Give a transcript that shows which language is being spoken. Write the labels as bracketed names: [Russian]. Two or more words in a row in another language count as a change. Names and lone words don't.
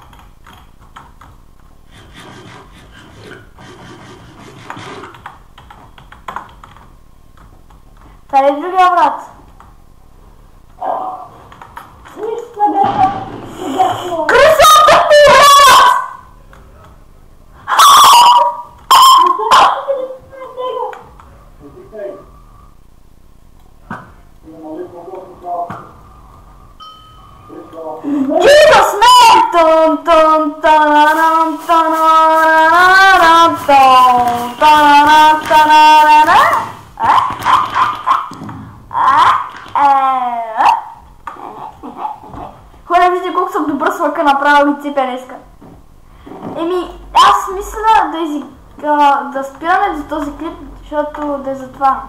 [Bulgarian] Къде е другия, брат? Нищо не бяха. Кръсата ти, брат! [English] Jesus, man! Tun tun tanaram tanararam tun tanaram tanarara. [Bulgarian] Хора, вижте колко съм добър слъка направил и цепя днеска. Аз мисля да спираме за този клип, защото да е за това.